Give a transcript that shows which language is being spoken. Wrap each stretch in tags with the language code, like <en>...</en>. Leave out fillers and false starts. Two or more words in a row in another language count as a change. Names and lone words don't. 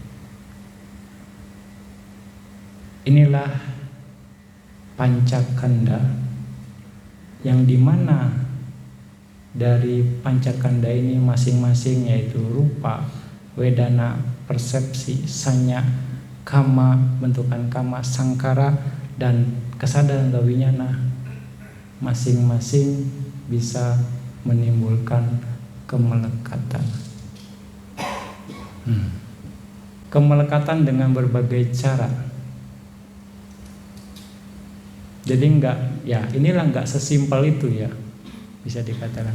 <id>Inilah pancakanda yang dimana dari pancakanda ini masing-masing yaitu rupa, wedana, persepsi, sanya, kama, bentukan kama, sangkara, dan kesadaran winyana masing-masing bisa menimbulkan kemelekatan. Kemelekatan dengan berbagai cara. Jadi inilah enggak sesimpel itu ya, bisa dikatakan.</id>